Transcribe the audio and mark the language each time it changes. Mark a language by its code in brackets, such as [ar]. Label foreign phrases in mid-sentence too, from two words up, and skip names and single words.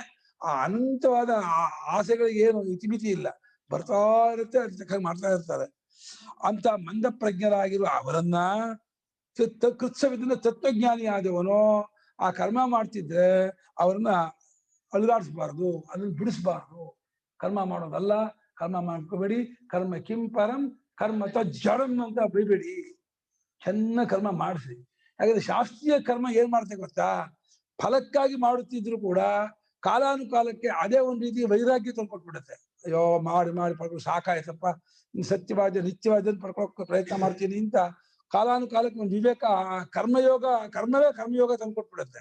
[kn] ಆ ಅನಂತವಾದ ಆಸೆಗಳಿಗೆ ಏನು ಇತಿಮಿತಿ ಇಲ್ಲ, ಬರ್ತಾ ಇರುತ್ತೆ, ಅದಕ್ಕೆ ಮಾಡ್ತಾ ಇರ್ತಾರೆ. ಅಂತ ಮಂದ ಪ್ರಜ್ಞರಾಗಿರುವ ಅವರನ್ನ ಕೃತ್ಸವಿದ್ದ ತತ್ವಜ್ಞಾನಿ ಆದವನು ಆ ಕರ್ಮ ಮಾಡ್ತಿದ್ರೆ ಅವ್ರನ್ನ ಅಲುಗಾಡಿಸ್ಬಾರ್ದು, ಅದನ್ನ ಬಿಡಿಸ್ಬಾರ್ದು. ಕರ್ಮ ಮಾಡೋದಲ್ಲ, ಕರ್ಮ ಮಾಡ್ಕೋಬೇಡಿ, [sa] ಕರ್ಮ ಕಿಂ ಪರಂ ಕರ್ಮ ಜಡಂ [kn] ಅಂತ ಬೈಬೇಡಿ, ಚೆನ್ನಾಗಿ ಕರ್ಮ ಮಾಡಿಸಿ. ಹಾಗಾದ್ರೆ ಶಾಸ್ತ್ರೀಯ ಕರ್ಮ ಏನ್ ಮಾಡ್ತೇವೆ ಗೊತ್ತಾ, ಫಲಕ್ಕಾಗಿ ಮಾಡುತ್ತಿದ್ರು ಕೂಡ ಕಾಲಾನುಕಾಲಕ್ಕೆ ಅದೇ ಒಂದು ರೀತಿ ವೈರಾಗ್ಯ ತಂದ್ಕೊಟ್ಬಿಡುತ್ತೆ. ಅಯ್ಯೋ ಮಾಡಿ ಪಡ್ಕೊಂಡು ಸಾಕಾಯ್ತಪ್ಪ, ಸತ್ಯವಾದ ನಿತ್ಯವಾದ ಪಡ್ಕೊಳಕ್ಕೆ ಪ್ರಯತ್ನ ಮಾಡ್ತೀನಿ ಅಂತ ಕಾಲಾನುಕಾಲಕ್ಕೆ ಒಂದು ವಿವೇಕ, ಕರ್ಮವೇ ಕರ್ಮಯೋಗ ತಂದ್ಕೊಟ್ಬಿಡುತ್ತೆ.